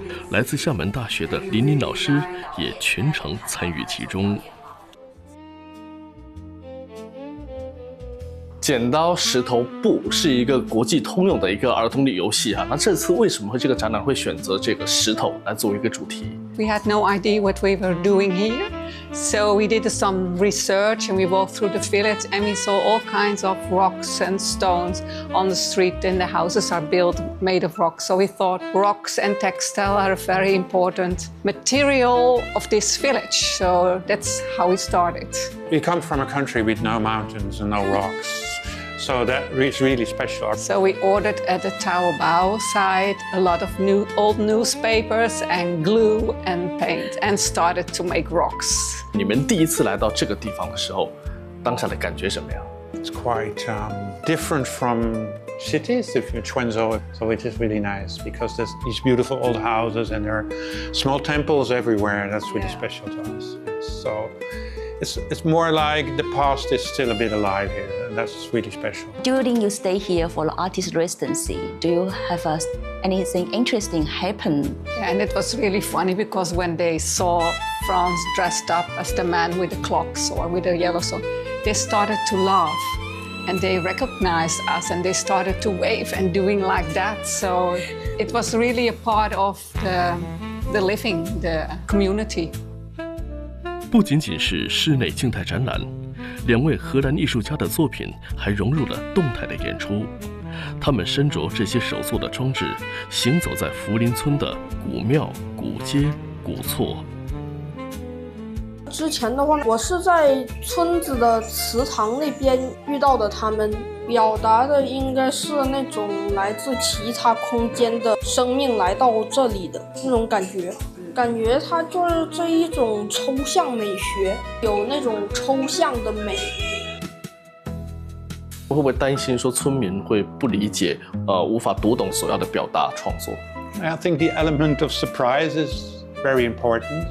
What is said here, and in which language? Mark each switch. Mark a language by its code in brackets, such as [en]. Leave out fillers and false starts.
[zh] 来自厦门大学的林林老师也全程参与其中。剪刀石头布是一个国际通用的一个儿童的游戏啊。那这次为什么会这个展览会选择这个石头来作为一个主题？ [en] We had no idea what we were doing here, so we did some research and we walked through the village and we saw all kinds of rocks and stones on the street and the houses are built made of rocks. So we thought rocks and textile are a very important material of this village. So that's how we started. We come from a country with no mountains and no rocks. So that is really special. So we ordered at the Taobao site a lot of new, old newspapers and glue and paint and started to make rocks. [zh] 你们第一次来到这个地方的时候，当下的感觉什么呀？ [en] It's quite different from cities. If you're Quanzhou, so it is really nice because there's these beautiful old houses and there are small temples everywhere. That's really special to us. So it's more like the past is still a bit alive here. That's really special. During you stay here for the artist residency, do you have anything interesting happen? Yeah, and it was really funny because when they saw Franz dressed up as the man with the clocks or with the yellow sword, they started to laugh and they recognized us and they started to wave and doing like that. So it was really a part of the living, the community. [zh] 不仅仅是室内静态展览，两位荷兰艺术家的作品还融入了动态的演出，他们身着这些手作的装置，行走在福林村的古庙、古街、古厝。之前的话，我是在村子的祠堂那边遇到的他们，表达的应该是那种来自其他空间的生命来到这里的那种感觉。感觉它就是这一种抽象美学，有那种抽象的美。会不会担心说村民会不理解，无法读懂所要的表达创作 [en] ？I think the element of surprise is very important.